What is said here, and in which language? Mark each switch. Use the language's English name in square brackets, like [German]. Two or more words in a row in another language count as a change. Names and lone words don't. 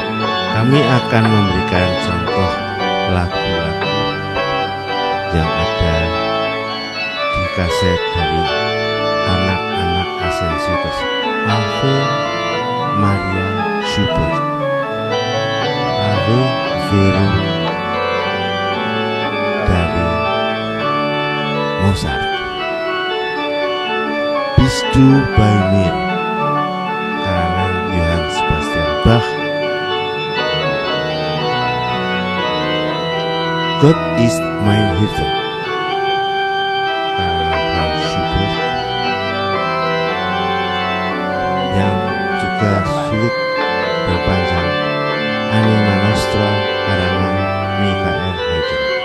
[Indonesian] Kami akan memberikan contoh lagu-lagu yang ada di kaset dari anak-anak Asensi tersebut. Ave Maria Schubert, Ave Verum dari Mozart, Bist du bei mir karangan Johann Sebastian Bach, Gott ist mein Hirte yang juga sulit dan panjang, Anima Nostra karangan Michael Haydn.